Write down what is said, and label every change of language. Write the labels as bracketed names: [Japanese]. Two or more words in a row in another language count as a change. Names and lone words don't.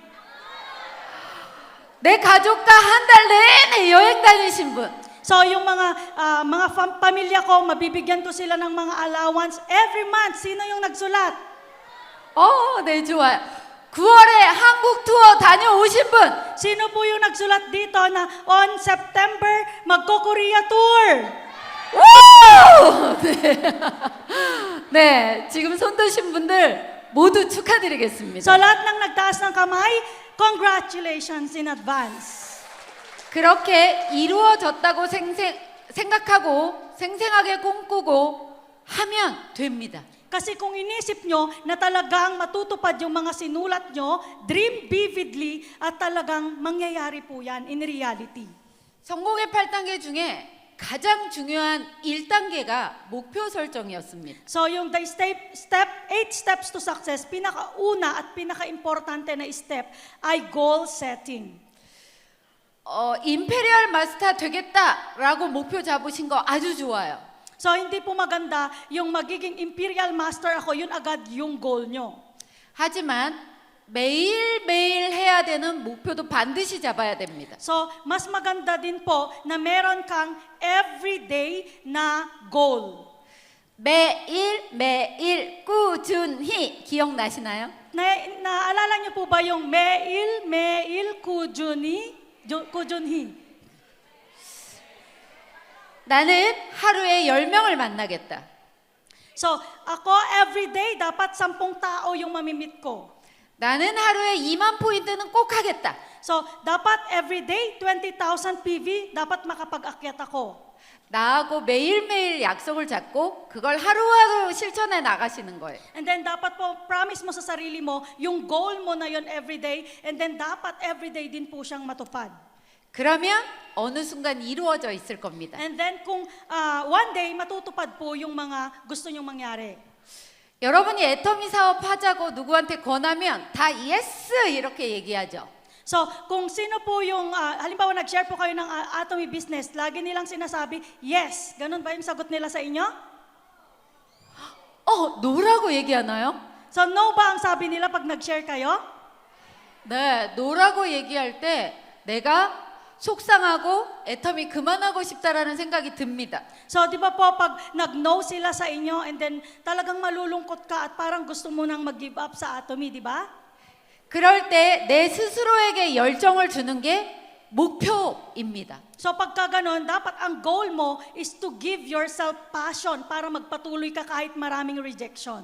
[Korean] 내 가족과 한 달 내내 여행 다니신 분? [Filipino] So yung mga pamilya ko, mabibigyan ko sila ng mga allowance [English] every month. [Filipino] Sino yung nagsulat? [Korean] 네, 좋아요. 9월에 한국 투어 다녀오신 분? [Filipino] Sino po yung nagsulat dito na [English] on September [Filipino] magko-Korea tour? [Korean] 오! 네, 지금 손 드신 분들 모두 축하드리겠습니다. [Filipino] So lahat ng nagtaas ng kamay, [English] congratulations in advance. [Korean] 그렇게 이루어졌다고 생각하고 생생하게 꿈꾸고 하면 됩니다. [Filipino] Kasi kung inisip nyo na talagang matutupad yung mga sinulat nyo, [English] dream vividly [Filipino] at talagang mangyayari po yan [English] in reality. [Korean] 성공의 8단계 중에 가장 중요한 1단계가 목표 설정이었습니다. [English] So yung the 8 steps to success, [Filipino] pinakauna at pinaka-importante na step ay [English] goal setting. [Korean] 임페리얼 마스터 되겠다라고 목표 잡으신 거 아주 좋아요. [Filipino] So hindi po maganda yung magiging [English] imperial master [Filipino] ako, yun agad yung goal nyo. [Korean] 하지만 매일매일 해야 되는 목표도 반드시 잡아야 됩니다. [Filipino] So mas maganda din po na meron kang everyday na goal. [Korean] 매일매일 꾸준히 기억나시나요? [Filipino] Naalala niyo po ba yung [Korean] 매일 꾸준히? 나는 하루에 10명을 만나겠다. [Filipino] So, ako everyday dapat 10 tao yung mamimit ko. [Korean] 나는 하루에 2만 포인트는 꼭 하겠다. [Filipino] So, dapat everyday 20,000 PV dapat makapag-akyat ako. [Korean] 나하고 매일매일 약속을 잡고 그걸 하루하루 실천해 나가시는 거예요. [English] And then [Filipino] dapat po promise mo sa sarili mo yung goal mo na yon everyday, [English] and then [Filipino] dapat everyday din po siyang matupad. [Korean] 그러면 어느 순간 이루어져 있을 겁니다. [English] And then [Filipino] kung [English] one day [Filipino] matutupad po yung mga gusto nyong mangyari. [Korean] 여러분이 애터미 사업 하자고 누구한테 권하면 다 예스 이렇게 얘기하죠. [Filipino] So, kung sino po yung, halimbawa nag-share po kayo ng Atomy business, lagi nilang sinasabi, yes. Ganun ba yung sagot nila sa inyo? [Korean] 노라고 얘기하나요? [Filipino] So, no ba ang sabi nila pag nag-share kayo? [Korean] 네, 노라고 얘기할 때 내가 속상하고 애터미 그만하고 싶다라는 생각이 듭니다. [Filipino] So, di ba po, pag nag-no sila sa inyo, [English] and then [Filipino] talagang malulungkot ka at parang gusto mo nang mag- [English] give up [Filipino] sa Atomy, di ba? [Korean] 그럴 때 내 스스로에게 열정을 주는 게 목표입니다. [Filipino] So, pagka ganon, dapat ang goal mo [English] is to give yourself passion [Filipino] para magpatuloy ka kahit maraming rejection.